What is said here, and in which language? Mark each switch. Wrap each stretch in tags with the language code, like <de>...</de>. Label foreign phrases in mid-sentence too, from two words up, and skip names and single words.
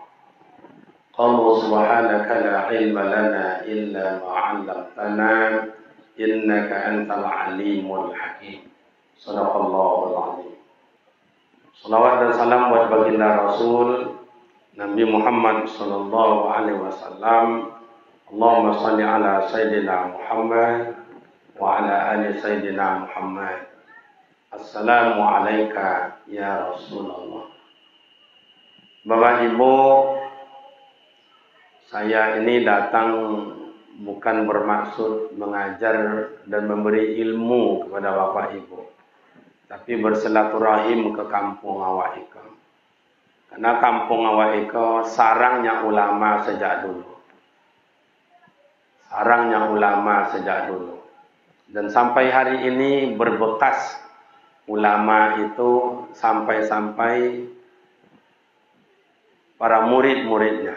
<ar>قال سبحانك لا علم لنا إلا ما علمتنا إنك أنت العليم الحكيم. صدق الله العظيم.</ar> <id>Salawat dan salam buat baginda Rasul Nabi Muhammad</id> <ar>صلى الله عليه وسلم. اللهم صل على سيدنا محمد وعلى آل سيدنا محمد. السلام عليك يا رسول الله.</ar> <id>Bapak Ibu, saya ini datang bukan bermaksud mengajar dan memberi ilmu kepada Bapak Ibu, tapi bersilaturahim ke kampung</id> <min>awak iko.</min> <id>Karena kampung</id> <min>awak iko</min> <id>sarangnya ulama sejak dulu. Sarangnya ulama sejak dulu. Dan sampai hari ini berbekas ulama itu sampai-sampai para murid-muridnya.</id>